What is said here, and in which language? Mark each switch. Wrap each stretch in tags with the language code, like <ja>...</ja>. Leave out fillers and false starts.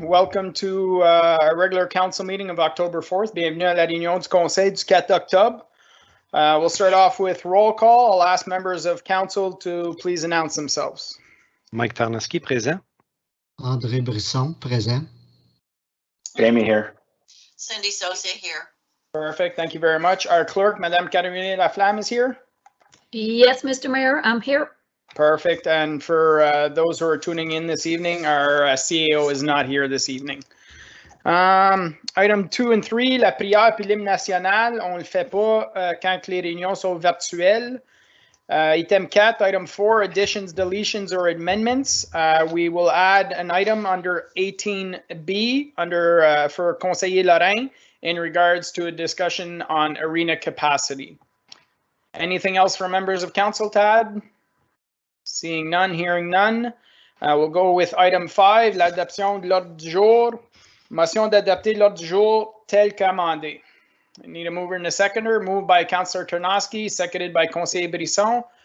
<en>Welcome to our regular council meeting of October 4th.</en> <fr>Bienvenue à la réunion du Conseil du 4 octobre.</fr> <en>We'll start off with roll call. I'll ask members of council to please announce themselves.</en> <fr>Mike Tarnowski, présent. André Brisson, présent.</fr> <en>Jamie here. Cindy Sosa here. Perfect. Thank you very much. Our clerk, Madame Caroline Laflamme, is here. Yes, Mr. Mayor, I'm here. Perfect. And for those who are tuning in this evening, our CAO is not here this evening. Item 2 and 3,</en> <fr>la prière puis l'hymne national, on le fait pas quand les réunions sont virtuelles.</fr> <en>Item 4, item 4, additions, deletions, or amendments. We will add an item under 18B under for Conseiller Lorrain in regards to a discussion on arena capacity. Anything else for members of council, Tad? Seeing none, hearing none. We'll go with item 5,</en> <fr>l'adoption de l'ordre du jour. Motion d'adopter l'ordre du jour tel qu'amendé.</fr> <en>I need a mover and a seconder. Moved by Councillor Tarnowski, seconded by Conseiller Brisson.</en>